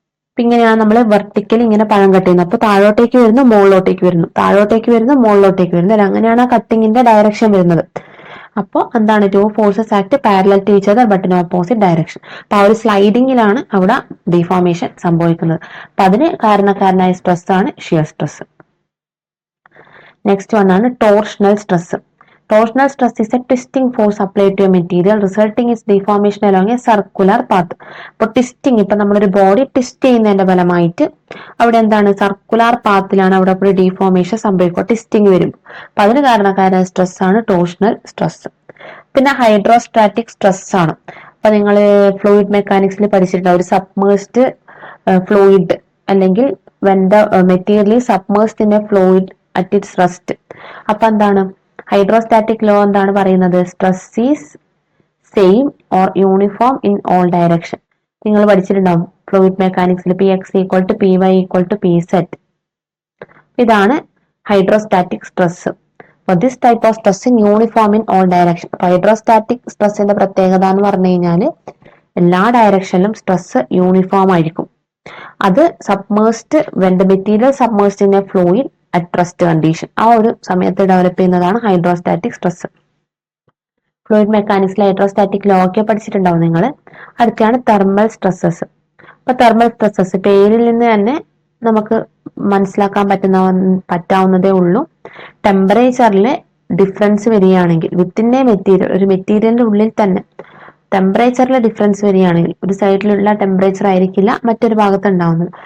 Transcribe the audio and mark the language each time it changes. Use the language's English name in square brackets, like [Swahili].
[Malayalam] അപ്പൊ ഇങ്ങനെയാണ് നമ്മൾ വെർട്ടിക്കലി ഇങ്ങനെ പഴം കട്ട് ചെയ്യുന്നത്. അപ്പൊ താഴോട്ടേക്ക് വരുന്നു, മുകളിലോട്ടേക്ക് വരുന്നു, താഴോട്ടേക്ക് വരുന്നു, മുകളിലോട്ടേക്ക് വരുന്നു. അല്ല, അങ്ങനെയാണ് ആ കട്ടിങ്ങിന്റെ ഡയറക്ഷൻ വരുന്നത്. അപ്പോൾ എന്താണ്? [English] Two forces act parallel to each other but in opposite direction. [Malayalam] അപ്പൊ ആ ഒരു സ്ലൈഡിങ്ങിലാണ് അവിടെ ഡിഫോർമേഷൻ സംഭവിക്കുന്നത്. അപ്പൊ അതിന് കാരണക്കാരനായ സ്ട്രെസ് ആണ് ഷിയർ സ്ട്രെസ്. നെക്സ്റ്റ് വൺ ആണ് torsional stress. [English] Torsional stress is a twisting force applied to a material resulting in its deformation along a circular path. [Malayalam] അപ്പോൾ ട്വിസ്റ്റിംഗ്, ഇപ്പൊ നമ്മളൊരു ബോഡി ട്വിസ്റ്റ് ചെയ്യുന്നതിന്റെ ഫലമായിട്ട് അവിടെ എന്താണ്? സർക്കുലർ പാത്തിലാണ് അവിടെ ഒരു ഡിഫോർമേഷൻ സംഭവിക്കുക, ട്വിസ്റ്റിംഗ് വരും. അപ്പൊ അതിന് കാരണക്കാരായ സ്ട്രെസ് ആണ് ടോർഷണൽ സ്ട്രെസ്. പിന്നെ ഹൈഡ്രോസ്റ്റാറ്റിക് സ്ട്രെസ് ആണ്. അപ്പൊ നിങ്ങൾ ഫ്ലൂയിഡ് മെക്കാനിക്സിൽ പഠിച്ചിട്ടുണ്ടാവും, ഒരു സബ്മേഴ്സ്ഡ് ഫ്ലൂയിഡ് അല്ലെങ്കിൽ [English] when the material is submerged in a fluid at its rest. [Malayalam] അപ്പൊ എന്താണ്? [English] hydrostatic law [Malayalam] എന്താണ് പറയുന്നത്? [English] Stress is same or uniform in all direction. [Malayalam] നിങ്ങൾ പഠിച്ചിട്ടുണ്ടാവും ഫ്ലൂയിഡ് മെക്കാനിക്സിൽ Px = Py = Pz. ഇതാണ് [English] Hydrostatic stress. This type of stress in uniform in all direction. [Malayalam] Hydrostatic സ്ട്രെസ്സിന്റെ പ്രത്യേകത എന്ന് പറഞ്ഞു കഴിഞ്ഞാൽ എല്ലാ ഡയറക്ഷനിലും സ്ട്രെസ് യൂണിഫോം ആയിരിക്കും. അത് submerged [English] when the material submerged in a fluid at rest condition, [Malayalam] ആ ഒരു സമയത്ത് ഡെവലപ്പ് ചെയ്യുന്നതാണ് ഹൈഡ്രോസ്റ്റാറ്റിക് സ്ട്രെസ്. ഫ്ലൂയിഡ് മെക്കാനിക്സിൽ ഹൈഡ്രോസ്റ്റാറ്റിക് ലോ ഒക്കെ പഠിച്ചിട്ടുണ്ടാവും നിങ്ങൾ. അടുത്താണ് തെർമൽ സ്ട്രെസ്സസ്. അപ്പൊ തെർമൽ സ്ട്രെസ്സസ് പേരിൽ നിന്ന് തന്നെ നമുക്ക് മനസ്സിലാക്കാൻ പറ്റാവുന്നതേ ഉള്ളൂ. ടെമ്പറേച്ചറിൽ ഡിഫറൻസ് വരികയാണെങ്കിൽ [English] within a material, [Malayalam] ഒരു മെറ്റീരിയലിന്റെ ഉള്ളിൽ തന്നെ ടെമ്പറേച്ചറിൽ ഡിഫറൻസ് വരികയാണെങ്കിൽ ഒരു സൈഡിലുള്ള ടെമ്പറേച്ചർ ആയിരിക്കില്ല മറ്റൊരു ഭാഗത്ത് ഉണ്ടാവുന്നത്.